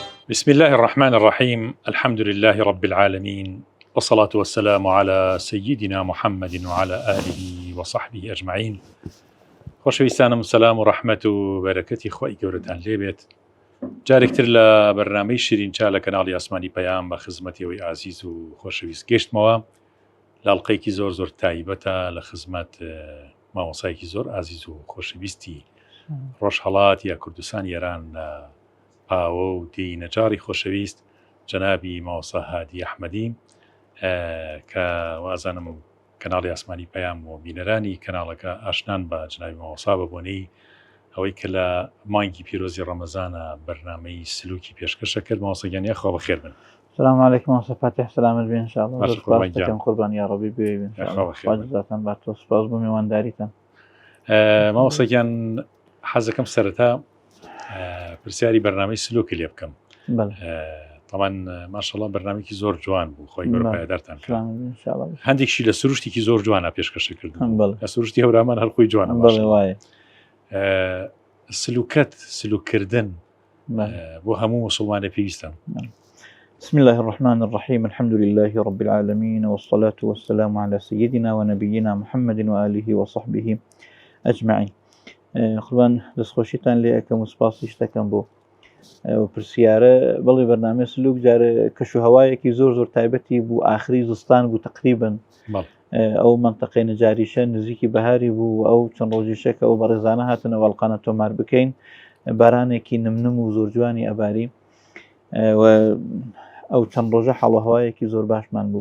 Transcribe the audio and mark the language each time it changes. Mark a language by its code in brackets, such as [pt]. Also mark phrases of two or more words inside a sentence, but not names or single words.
[ar] بسم الله الرحمن الرحيم. الحمد لله رب العالمين، والصلاة والسلام على سيدنا محمد وعلى آله وصحبه أجمعين. [ckb] خۆشەویستانم، سەلام و ڕەحمەت و بەرەکەتی خۆی گەورەتان لێبێت. جارێکتر لە بەرنامەی شیرین چا لە کەناڵی ئاسمانی پەیام بە خزمەتیەوەی ئازیز و خۆشەویست گەشتمەوە. لاڵقەیەکی زۆر تایبەتە لە خزمەت مامۆسایەکی زۆر ئازیز و خۆشەویستی ڕۆژهەڵات یا کوردستان ئێران لە پاوە و دی نەجاری خۆشەویست جەنابی مامۆستا هادی ئەحمەدی، کە وازانم کەناڵی ئاسمانی پەیام و بینەرانی کەناڵەکە ئاشنان بە جەنابی مامۆستا بەبوونەی ئەوەی کە لە مانگی پیرۆزی ڕەمەزانە بەرنامەی سلوکی پێشکەشە کرد. مامۆستا گیانی خوا بەخێر بن. [ar] السلام عليكم [ckb] مامۆستا فاتح، سلامت بێ انشاءالله. زۆر قوربان یا ڕەبی بێ انشاءالله. خواجزاتان بە تۆ سپاس بۆ میوانداریتان. مامۆستا گیان، حەزەکەم سەرەتا پرسیاری بەرنامەی سلوکی لێ بکەم. [ar] طبعا ماشاءالله [ckb] بەرنامێکی زۆر جوان بوو، خۆی گەورە پایدارتان کرد. هەندێکشی لە سروشتێکی زۆر جوانە پێشکەشە کردن، لە سروشتی هەورامان هەرخۆی جوانە. سلوکەت سلوککردن بۆ هەموو مسلمانە پێویستە. [ar] بسم الله الرحمن الرحيم، الحمد لله رب العالمين، والصلاة والسلام على سيدنا ونبينا محمد وآله وصحبه أجمعين. [ckb] خلوان دەستخۆشیتان لێ ئەکەم و سپاسیش دەکەم بۆ پرسیارە. بەڵێ بەرنامەی سلوک جارە کەشوهەوایەکی زۆر تایبەتی بوو، ئاخری زستان بوو تقریبن. ئەو منتەقەی نەجاریشە نزیکی بەهاری بوو، ئەو چەند ڕۆژیشە کە ئەو بەڕێزانە هاتنە وەڵقانە تۆمار بکەین، بارانێکی نمنم و زۆر جوانی ئەباری و ئەو چەند ڕۆژە حاڵەهەوایەکی زۆر باشمان بوو.